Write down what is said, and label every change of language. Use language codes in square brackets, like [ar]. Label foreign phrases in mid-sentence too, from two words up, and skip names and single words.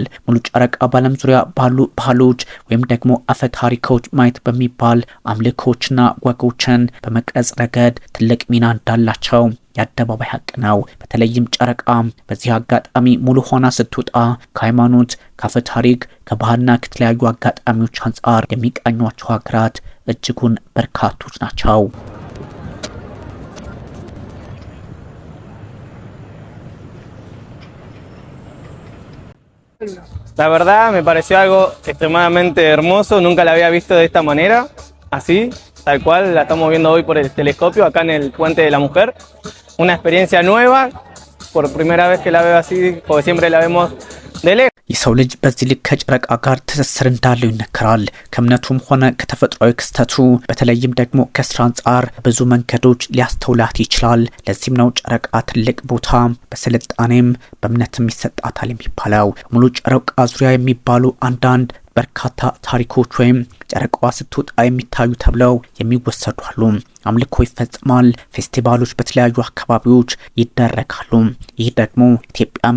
[am] ሙሉ ጨረቃ በዓለም ዙሪያ ባሉ ባህሎች ወይም ደግሞ አፈ ታሪኮች ማየት በሚባል አምልኮችና ወጎችን በመቅረጽ ረገድ ትልቅ ሚና እንዳላቸው የአደባባይ ሀቅ ነው። በተለይም ጨረቃ በዚህ አጋጣሚ ሙሉ ሆና ስትወጣ ከሃይማኖት፣ ከአፈ ታሪክ፣ ከባህልና ከተለያዩ አጋጣሚዎች አንጻር የሚቃኟቸው ሀገራት እጅጉን በርካቶች ናቸው። [es] La verdad me pareció algo extremadamente hermoso, nunca la había visto de esta manera, así, tal cual la estamos viendo hoy por el telescopio acá en el Puente de la Mujer. Una experiencia nueva, por primera vez que la veo así, porque siempre la vemos de lejos. [am] የሰው ልጅ በዚህ ልክ ከጨረቃ ጋር ትስስር እንዳለው ይነገራል። ከእምነቱም ሆነ ከተፈጥሯዊ ክስተቱ በተለይም ደግሞ ከስራ አንጻር ብዙ መንገዶች ሊያስተውላት ይችላል። ለዚህም ነው ጨረቃ ትልቅ ቦታ በስልጣኔም በእምነትም ይሰጣታል የሚባለው። ሙሉ ጨረቃ ዙሪያ የሚባሉ አንዳንድ በርካታ ታሪኮች ወይም ጨረቃዋ ስትወጣ የሚታዩ ተብለው የሚወሰዱ አሉ። አምልኮ ይፈጽማል። ፌስቲቫሎች በተለያዩ አካባቢዎች ይደረጋሉ። ይህ ደግሞ ኢትዮጵያም